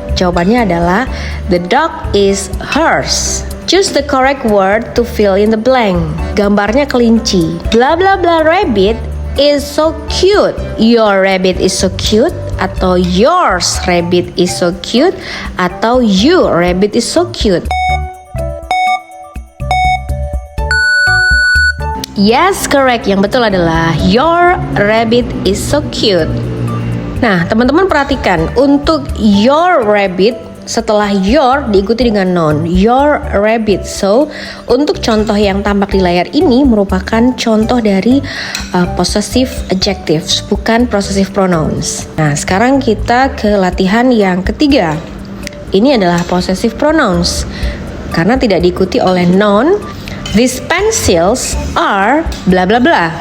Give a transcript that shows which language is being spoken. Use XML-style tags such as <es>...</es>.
<id>Jawabannya adalah</id> <en>the dog is hers. Choose the correct word to fill in the blank.</en> <id>Gambarnya kelinci.</id> <en>Blah blah blah rabbit is so cute. Your rabbit is so cute. Atau yours rabbit is so cute. Atau you rabbit is so cute. Yes, correct.</en> <id>Yang betul adalah</id> <en>your rabbit is so cute.</en> <id>Nah, teman-teman perhatikan, untuk your rabbit setelah your diikuti dengan noun, your rabbit. So, untuk contoh yang tampak di layar ini merupakan contoh dari possessive adjectives, bukan possessive pronouns. Nah, sekarang kita ke latihan yang ketiga. Ini adalah possessive pronouns karena tidak diikuti oleh noun.</id> <en>These pencils are blah blah blah.</en>